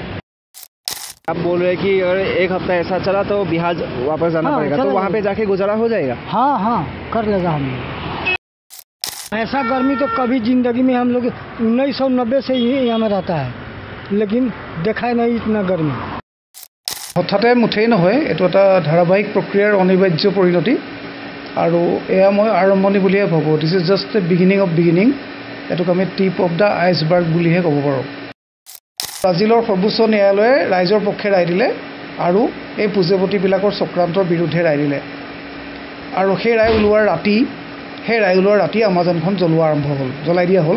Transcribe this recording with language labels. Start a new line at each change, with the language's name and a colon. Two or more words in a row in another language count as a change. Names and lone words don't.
Hindi: आप बोल रहे हैं कि अगर एक हफ्ता ऐसा चला तो बिहार वापस जाना पड़ेगा, तो वहाँ पे जाके गुजारा हो जाएगा? हाँ, कर लेगा हम लोग। ऐसा गर्मी तो कभी जिंदगी में हम लोग 1990 से ही यहाँ में रहता है, लेकिन देखा नहीं इतना गर्मी।
Assamese: হঠাতে মুঠেই নহয়, এইটো এটা ধাৰাবাহিক প্ৰক্ৰিয়াৰ অনিবাৰ্য পৰিণতি আৰু এয়া মই আৰম্ভণি বুলিহে ভাবোঁ।
English: This is just the beginning of beginning. এইটোক আমি tip of the iceberg বুলিহে ক'ব পাৰোঁ। ব্ৰাজিলৰ সৰ্বোচ্চ ন্যায়ালয়ে ৰাইজৰ পক্ষে ৰায় দিলে আৰু এই পুঁজিপতিবিলাকৰ চক্ৰান্তৰ বিৰুদ্ধে ৰায় দিলে, আৰু সেই ৰায় ওলোৱাৰ ৰাতি আমাজনখন জ্বলাই দিয়া হ'ল।